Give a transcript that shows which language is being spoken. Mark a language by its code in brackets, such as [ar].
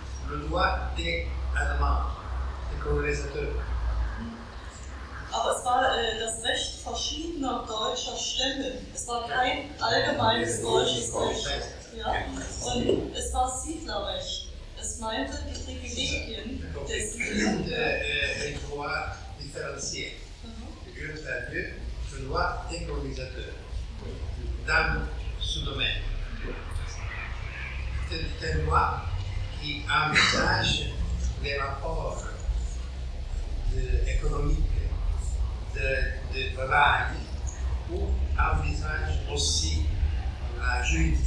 [fr] Le droit des Allemands, des colonisateurs. [de] Aber es war das Recht verschiedener deutscher Stämme. Es war kein allgemeines deutsches Recht. Ja? Und es war Siedlerrecht. Es meinte die Privilegien des [fr] Siedlers. Le droit différencié. [de] Gehört dazu, [fr] le droit des colonisateurs. Dame sous-domaine. C'était le droit. Qui envisage les rapports économiques de travail ou envisage aussi la justice.